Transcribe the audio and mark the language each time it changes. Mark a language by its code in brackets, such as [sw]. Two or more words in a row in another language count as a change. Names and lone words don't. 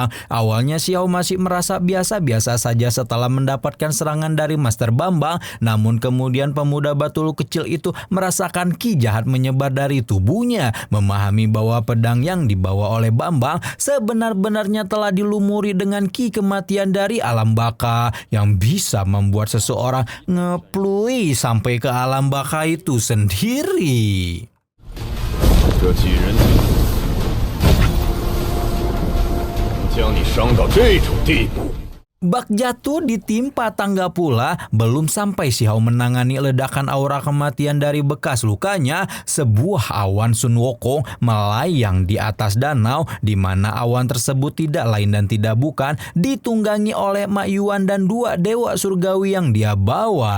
[id] Awalnya Si Hao masih merasa biasa-biasa saja setelah mendapatkan serangan dari Master Bambang, namun kemudian pemuda batul kecil itu merasakan ki jahat menyebar dari tubuhnya, memahami bahwa pedang yang dibawa oleh Bambang sebenar-benarnya telah dilumuri dengan ki kematian dari alam baka yang bisa membuat seseorang ngeplui sampai ke alam baka itu sendiri. [zh] 这几人将你伤到这种地步。 [id] Bak jatuh ditimpa tangga pula. Belum sampai Si Hao menangani ledakan aura kematian dari bekas lukanya, sebuah awan Sun Wukong melayang di atas danau, di mana awan tersebut tidak lain dan tidak bukan ditunggangi oleh Ma Yuan dan dua dewa surgawi yang dia bawa.